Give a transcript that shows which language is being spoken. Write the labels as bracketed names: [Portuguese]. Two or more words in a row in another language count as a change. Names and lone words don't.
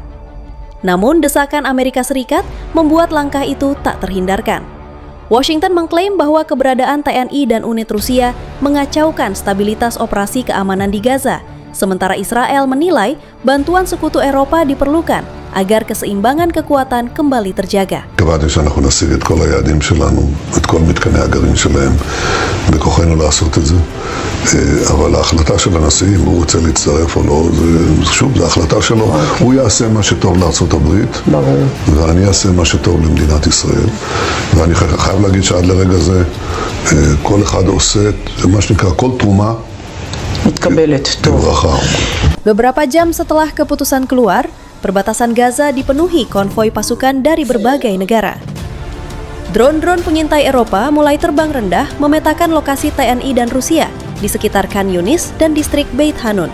[Indonesian] Namun, desakan Amerika Serikat membuat langkah itu tak terhindarkan. Washington mengklaim bahwa keberadaan TNI dan unit Rusia mengacaukan stabilitas operasi keamanan di Gaza, sementara Israel menilai bantuan sekutu Eropa diperlukan agar keseimbangan kekuatan kembali terjaga. [Hebrew] קבעתי שאנחנו נשיג את כל היעדים שלנו, את כל מתקני הגרעין שלהם, בכוחנו לעשות את זה. אבל ההחלטה של הנשיא, אם הוא רוצה להצטרף או לא, שוב, זו החלטה שלו. הוא יעשה מה שטוב לארצות הברית, ואני אעשה מה שטוב למדינת ישראל. ואני חייב להגיד שעד לרגע זה, כל אחד עושה מה שנקרא, כל תרומה מתקבלת טוב. [Indonesian] Beberapa jam setelah keputusan keluar, perbatasan Gaza dipenuhi konvoi pasukan dari berbagai negara. Drone-drone pengintai Eropa mulai terbang rendah memetakan lokasi TNI dan Rusia di sekitar Khan Yunis dan distrik Beit Hanun.